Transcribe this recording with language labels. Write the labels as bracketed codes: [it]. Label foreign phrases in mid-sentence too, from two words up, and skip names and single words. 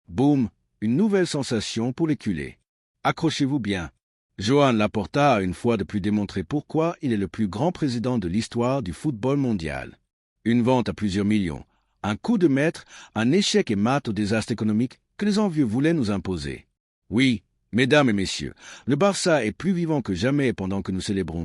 [fr] Boum, une nouvelle sensation pour les culés. Accrochez-vous bien. Joan Laporta a une fois de plus démontré pourquoi il est le plus grand président de l'histoire du football mondial. Une vente à plusieurs millions, un coup de maître, un échec et mat au désastre économique que les envieux voulaient nous imposer. Oui, mesdames et messieurs, le Barça est plus vivant que jamais pendant que nous célébrons.